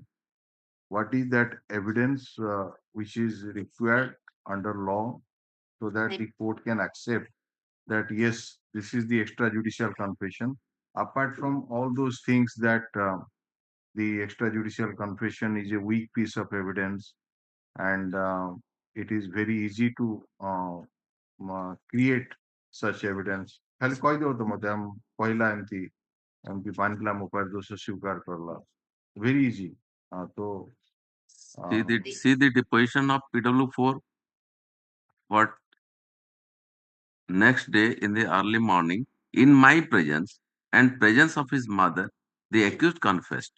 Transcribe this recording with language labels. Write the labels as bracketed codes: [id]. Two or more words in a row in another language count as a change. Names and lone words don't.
[en] What is that evidence which is required under law so that the court can accept that yes, this is the extrajudicial confession. Apart from all those things that the extrajudicial confession is a weak piece of evidence and it is very easy to create such evidence. [or] ଖାଲି କହିଦେବ ତ ମତେ କହିଲା ଏମିତି ମାନିଲା ମୋ ପାଇଁ ଦୋଷ ସ୍ୱୀକାର କରଲା [en] very easy. So see the deposition of PW4. What next day in the early morning, in my presence and presence of his mother, the accused confessed.